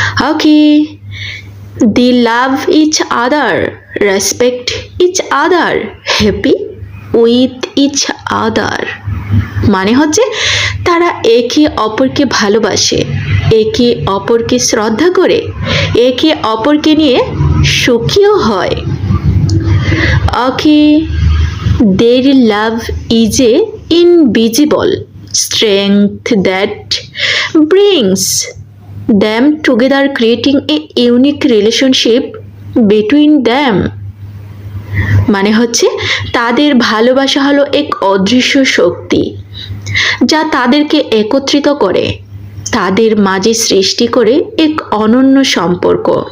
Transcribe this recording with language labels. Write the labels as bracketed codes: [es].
[en] Okay, they love each other, respect each other, happy with each other. [bn] মানে হচ্ছে তারা একে অপরকে ভালোবাসে, একে অপরকে শ্রদ্ধা করে, একে অপরকে নিয়ে সুখীও হয়। [en] ওকে, their love is a invisible strength that brings them together, creating a unique relationship between them. [bn] মানে হচ্ছে তাদের ভালোবাসা হলো এক অদৃশ্য শক্তি যা তাদেরকে একত্রিত করে, তাদের মাঝে সৃষ্টি করে এক অনন্য সম্পর্ক।